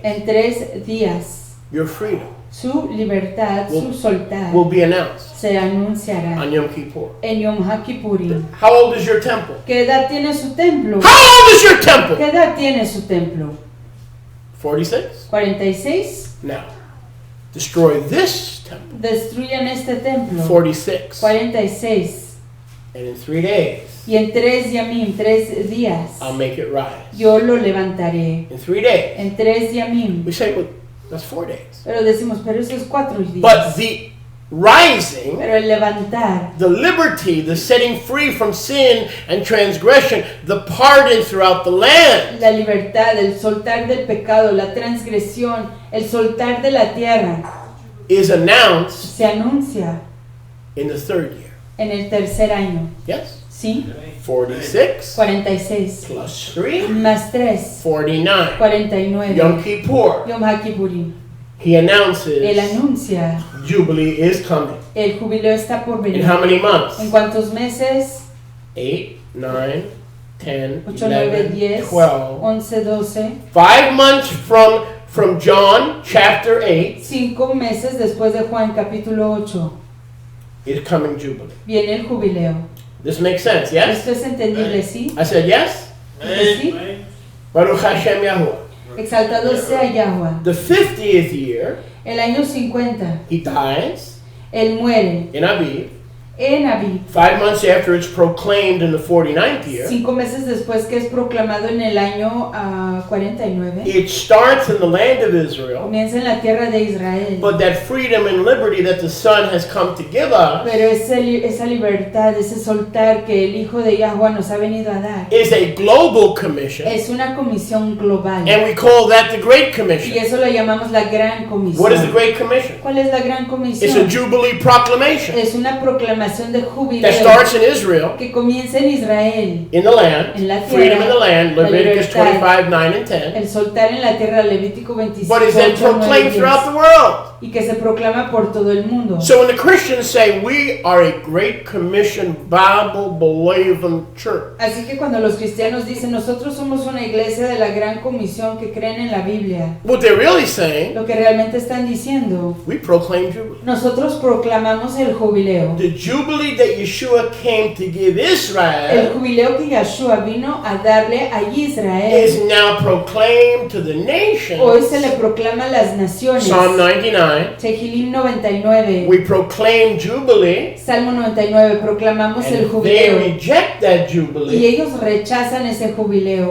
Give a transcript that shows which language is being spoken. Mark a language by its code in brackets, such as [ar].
[es] en 3 días [en] your freedom [es] su libertad, su soltar [en] will be announced [es] se anunciará [en] on Yom Kippur. [es] en Yom HaKippurim. [en] How old is your temple? [es] ¿Qué edad tiene su templo? [en] How old is your temple? [es] ¿Qué edad tiene su templo? 46? 46. [en] Now, destroy this temple. [es] Destruyan este templo. 46. 46. [en] And in 3 days, [es] Y en 3 yamim, 3 días, [en] I'll make it rise. [es] yo lo levantaré. [en] In 3 days. [es] En 3 yamim. [en] We say, well, that's 4 days. [es] Pero decimos, pero eso es 4 días. [en] But the rising, [es] Pero el levantar, [en] the liberty, the setting free from sin and transgression, the pardon throughout the land, [es] la libertad, el soltar del pecado, la transgresión, el soltar de la tierra, [en] is announced [es] se anuncia [en] in the third year. [es] en el tercer año. [en] Yes? [es] ¿Sí? 46 46 [en] plus 3, [es] más 3, 49. 49. [en] Yom Kippur. [es] Yom HaKippurim. [en] He announces [es] Él anuncia, [en] Jubilee is coming. [es] el jubileo está por [en] In [es] venir. [en] how many months? [es] ¿En cuántos meses? 8, 9, 10, 8, 9, 11, 10, 12. 11, 12. [en] 5 months from John chapter 8 [es] 5 meses después de Juan capítulo 8. [en] is coming Jubilee. [es] Viene el jubileo. [en] This makes sense, yes? [es] ¿Esto es entendible, sí? [en] I said yes? [es] ¿Sí? [he] Baruch Hashem Yahuwah. [es] Exaltado sea Yahweh. [en] The 50th year, [es] El año 50, [en] he dies [es] él muere [en] in Aviv. [es] en Abib. [en] 5 months after it's proclaimed in the 49th year. [es] 5 meses después que es proclamado en el año 49. [en] It starts in the land of Israel. [es] Comienza en la tierra de Israel. [en] But that freedom and liberty that the Son has come to give us [es] Pero esa libertad, ese soltar que el Hijo de Yahweh nos ha venido a dar, [en] is a global commission. [es] es una comisión global. [en] And we call that the Great [es] Y [en] Commission. [es] eso lo llamamos la Gran Comisión. [en] What is the Great Commission? [es] ¿Cuál es la Gran [en] It's a [es] Comisión? [en] Jubilee proclamation [es] Es una proclamación de [en] that [es] jubileo [en] starts in Israel, [es] que comienza en Israel. [en] in the land, [es] En la tierra, [en] freedom in the land, [es] la [en] Leviticus [es] libertad. [en] 25, 9 and 10, [es] El soltar en la tierra, Levítico 25, [en] but is then 8, 9, proclaimed 10, throughout the world. [es] y que se proclama por todo el mundo. [en] So when the Christians say we are a Great Commission Bible believing church, [es] Así que cuando los cristianos dicen nosotros somos una iglesia de la Gran Comisión que creen en la Biblia, [en] what they're really saying, [es] lo que realmente están diciendo, [en] we proclaim Jubilee. [es] nosotros proclamamos el jubileo. [en] The Jubilee that Yeshua came to give [es] El [en] Israel [es] jubileo que Yahshua vino a darle a Israel, [en] is now proclaimed to the [es] hoy se le [en] nations. [es] proclama a las naciones. [en] Psalm 99, [he] Tehilim 99, [en] we proclaim Jubilee, [es] Salmo 99, proclamamos el [en] and they [es] jubileo. [en] reject that [es] Y [en] Jubilee, [es] ellos rechazan ese jubileo.